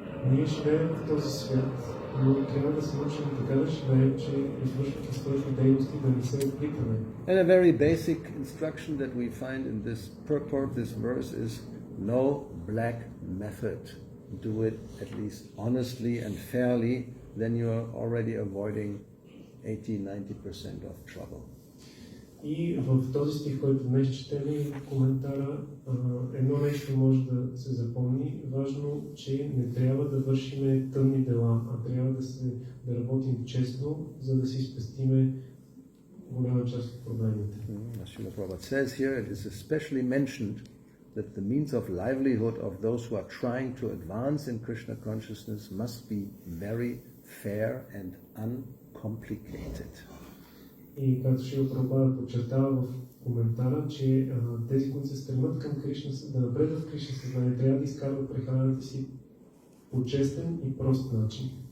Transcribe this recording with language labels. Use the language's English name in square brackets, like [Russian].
[Bulgarian] Ние живеем в този свят, но трябва да се научим така да живеем, че извършвайки своите дейности да не се откликваме. [English] And a very basic instruction that we find in this purport, this verse, is no black method. Do it at least honestly and fairly, then you're already avoiding 80-90% of trouble. [Bulgarian] И в този стих, който днес четем и в коментара, едно нещо може да се запомни. Важно, че не трябва да вършиме тъмни дела, а трябва да работим честно, за да си спестиме голяма част от проблемите. [English] As Srila Prabhupada says here, it is especially mentioned that the means of livelihood of those who are trying to advance in Krishna consciousness must be very fair and uncomplicated. [Bulgarian] И както Шрила Прабхупада подчертава в коментара, че тези, които се стремят към Кришна, да напредват в Кришна съзнание, трябва да изкарват прехраната си по честен и прост начин.